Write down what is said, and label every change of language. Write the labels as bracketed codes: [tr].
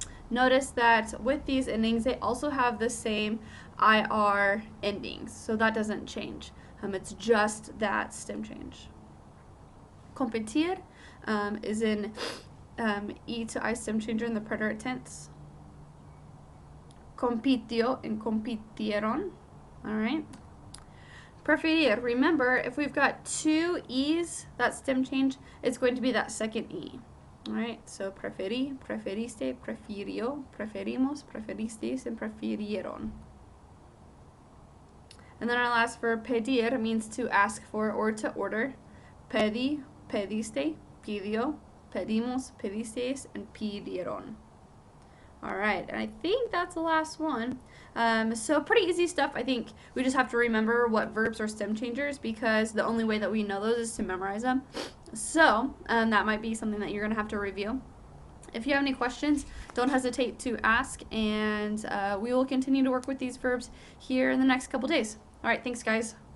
[en] Notice that with these endings, they also have the same IR endings, so that doesn't change. It's just that stem change. [es] Competir [en] is an E to I stem changer in the preterite tense. [es] Compitió and compitieron. [en] All right. [es] Preferir. [en] Remember, if we've got 2 E's, that stem change, it's going to be that second E. All right. [es] So preferí, preferiste, prefirió, preferimos, preferisteis, and prefirieron. [en] And then our last verb, [es] pedir, [en] means to ask for or to order. [es] Pedí, pediste, pidió, pedimos, pedisteis, and pidieron. [en] All right, and I think that's the last one. So pretty easy stuff. I think we just have to remember what verbs are stem changers because the only way that we know those is to memorize them. So that might be something that you're going to have to review. If you have any questions, don't hesitate to ask, and we will continue to work with these verbs here in the next couple days. All right, thanks, guys.